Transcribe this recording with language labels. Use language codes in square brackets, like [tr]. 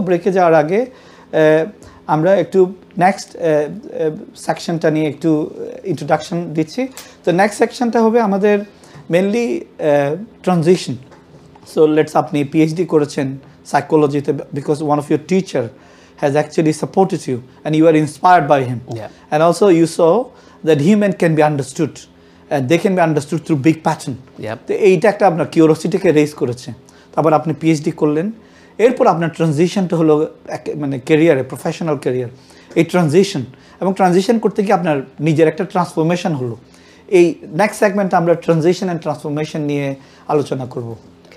[bn] ব্রেকে যাওয়ার আগে আমরা একটু নেক্সট সেকশনটা নিয়ে একটু ইন্ট্রোডাকশন দিচ্ছি। তো নেক্সট সেকশনটা হবে আমাদের মেনলি ট্রানজিশন। [en] so let's, [bn] আপনি পিএইচডি করেছেন সাইকোলজিতে, [en] Because one of your teacher has actually supported you and you are inspired by him. Yeah. And also you saw that human can be understood and they can be understood through big pattern. [bn] তো এইটা একটা আপনার কিউরিওসিটিকে raise করেছে। তারপর আপনি PhD করলেন, এরপর আপনার ট্রানজিশনটা হলো মানে ক্যারিয়ারে, প্রফেশনাল ক্যারিয়ার। এই ট্রানজিশন এবং ট্রানজিশন করতে গিয়ে আপনার নিজের একটা ট্রান্সফরমেশন হলো। এই নেক্সট সেগমেন্টে আমরা ট্রানজিশন অ্যান্ড ট্রান্সফরমেশন নিয়ে আলোচনা করব।